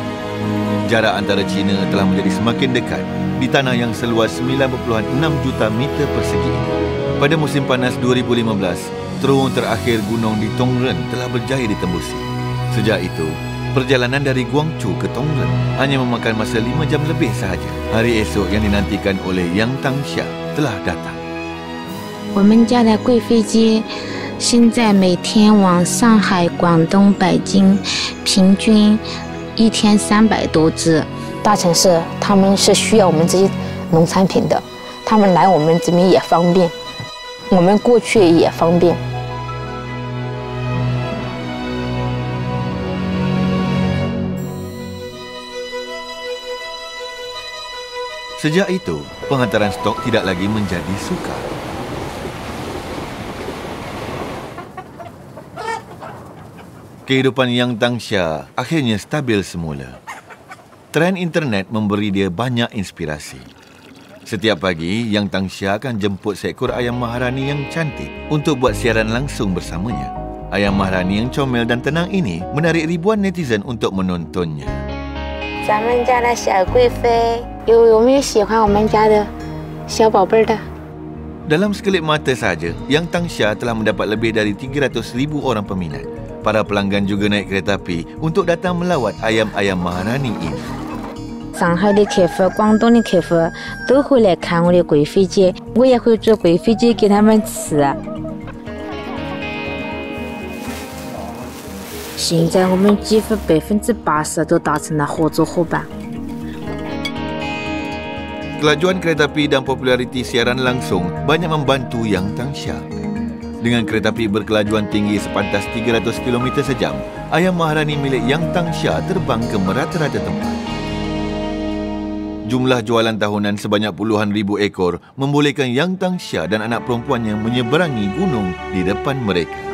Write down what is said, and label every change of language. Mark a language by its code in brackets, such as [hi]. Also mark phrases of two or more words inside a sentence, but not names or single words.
[ms] Jarak antara China telah menjadi semakin dekat di tanah yang seluas 9.6 juta meter persegi ini. Pada musim panas 2015, terowong terakhir gunung di Tongren telah berjaya ditembusi. Sejak itu, perjalanan dari Guangzhou ke Tongren hanya memakan masa 5 jam lebih sahaja. Hari esok yang dinantikan oleh Yang Tangxia telah datang. [zh] 我们家的贵飞机现在每天往上海、广东、北京，平均1天300多只。大城市他们是需要我们这些农产品的，他们来我们这边也方便，我们过去也方便。 [ms] Sejak itu, penghantaran stok tidak lagi menjadi sukar. Kehidupan Yang Tangxia akhirnya stabil semula. Tren internet memberi dia banyak inspirasi. Setiap pagi, Yang Tangxia akan jemput seekor ayam maharani yang cantik untuk buat siaran langsung bersamanya. Ayam maharani yang comel dan tenang ini menarik ribuan netizen untuk menontonnya. [zh] 咱们家的小贵妃有没有喜欢我们家的小宝贝的？ [ms] Dalam sekelip mata saja, Yang Tangxia telah mendapat lebih dari 300,000 orang peminat. Para pelanggan juga naik kereta api untuk datang melawat ayam-ayam maharani ini. [zh] 上海的客户、广东的客户都会来看我的贵妃鸡，我也会做贵妃鸡给他们吃。现在我们几乎80%都达成了合作伙伴。 [ms] Kelajuan kereta api dan populariti siaran langsung banyak membantu Yang Tangxia. Dengan kereta api berkelajuan tinggi sepantas 300 km sejam, ayam maharani milik Yang Tangxia terbang ke merata-rata tempat. Jumlah jualan tahunan sebanyak puluhan ribu ekor membolehkan Yang Tangxia dan anak perempuannya menyeberangi gunung di depan mereka.